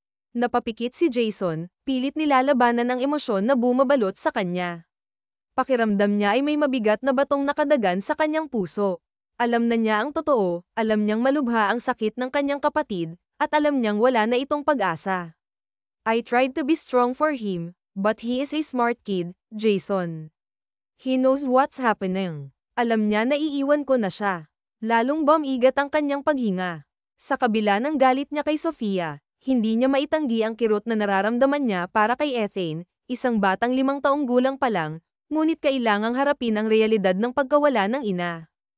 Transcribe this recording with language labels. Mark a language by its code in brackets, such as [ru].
[tl] Napapikit si Jason, pilit nilalabanan ang emosyon na bumabalot sa kanya. Pakiramdam niya ay may mabigat na batong nakadagan sa kanyang puso. Alam na niya ang totoo, alam niyang malubha ang sakit ng kanyang kapatid, at alam niyang wala na itong pag-asa. [en] I tried to be strong for him, but he is a smart kid, Jason. He knows what's happening. [tl] Alam niya na iiwan ko na siya. Lalong bumigat ang kanyang paghinga. Sa kabila ng galit niya kay Sofia, hindi niya maitanggi ang kirot na nararamdaman niya para kay Ethane, isang batang 5 taong gulang pa lang, ngunit kailangang harapin ang realidad ng pagkawala ng ina.